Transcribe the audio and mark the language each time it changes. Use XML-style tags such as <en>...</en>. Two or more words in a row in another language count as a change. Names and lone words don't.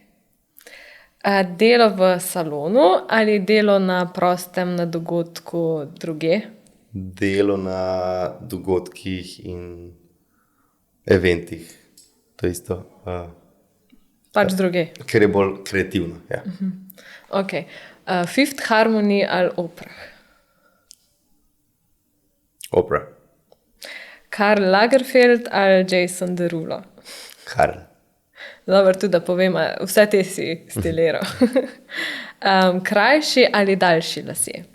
<sl>Delo v salonu ali delo na prostem, na dogodku druge? Delo na dogodkih in eventih. To je isto. Pač druge. Ker je bolj kreativno. Ja. Okay. Fifth Harmony ali Opera? Opera. Karl Lagerfeld ali Jason Derulo? Karl. Dobro, tudi da povem, vse te si stiliral. Krajši ali daljši lasje?</sl>